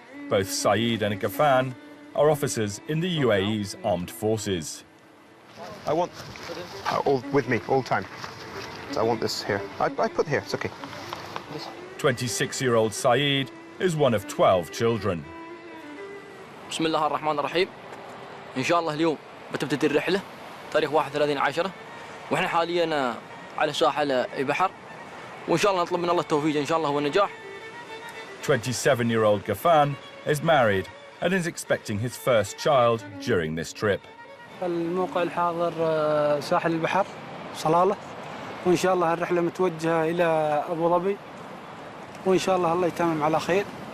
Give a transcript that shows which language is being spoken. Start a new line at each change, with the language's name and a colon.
English: Both Saeed and Ghafan are officers in the UAE's armed forces. I want all with me all the time. So I want this here. I put here, it's okay. 26-year-old Saeed is one of 12 children.
Arabic: بسم الله الرحمن الرحيم. إن شاء الله اليوم بتبتدي الرحلة تاريخ 31/10 وإحنا حاليا على ساحل بحر وإن شاء الله نطلب من الله التوفيق إن شاء الله والنجاح.
English: 27-year-old Ghafan is married and is expecting his first child during this trip.
Arabic: الموقع الحاضر ساحل البحر صلالة وإن شاء الله الرحلة متوجهة إلى أبو ظبي وإن شاء الله يتمم على خير.